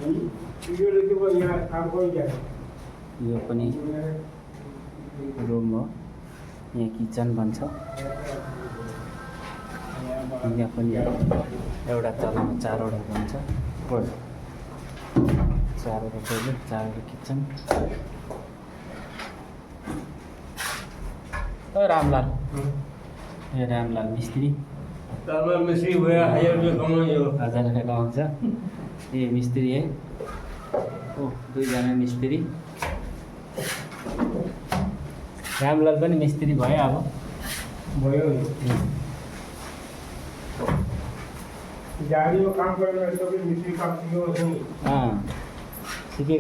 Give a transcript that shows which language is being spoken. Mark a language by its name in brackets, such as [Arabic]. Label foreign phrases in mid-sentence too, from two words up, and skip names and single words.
[Nepali] यो पनि रुम हो, यहाँ किचन बन्छ, यहाँ पनि एउटा तलामा 4वटा बन्छ, 4वटा टोइलेट, 4वटा किचन। [Hindi] रामलाल, ये रामलाल मिस्त्री, मिस्त्री हुआ 1000 रुपये कमाइयो। [Nepali] 1000 रुपये कमाउँछ। [Hindi] ये मिस्त्री है, [Nepali] ओ 2 जना मिस्त्री। रामलाल पनि मिस्त्री भयो अब। भयो गाडीमा काम गर्ने मिस्त्री काम सिकेको छ।